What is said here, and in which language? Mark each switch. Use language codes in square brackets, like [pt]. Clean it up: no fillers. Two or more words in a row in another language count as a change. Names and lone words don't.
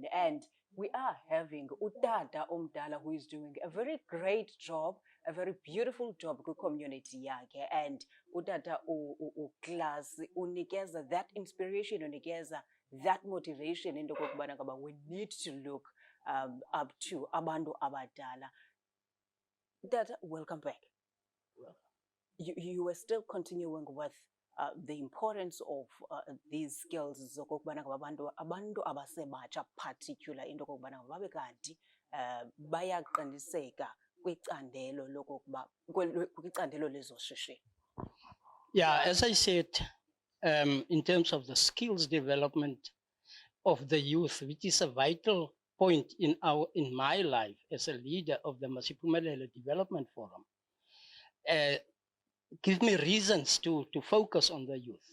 [en] And we are having Utata Omdala, who is doing a very great job, a very beautiful job in the community yake. And Utata Klaas unikeza that inspiration, unikeza that motivation in the kokubana we need to look up to [xh] abantu abadala. [en] Utata, welcome back. You were still continuing with the importance of these skills [xh] zokubana abantu abasebatsha, [en] particular into [xh] kokubana babe kanti bayaqiniseka kwicandelo lokuba kwicandelo lezoshishino. [en] Yeah, as I said, in terms of the skills development of the youth, which is a vital point in my life as a leader of the Masiphumelele Development Forum, give me reasons to focus on the youth.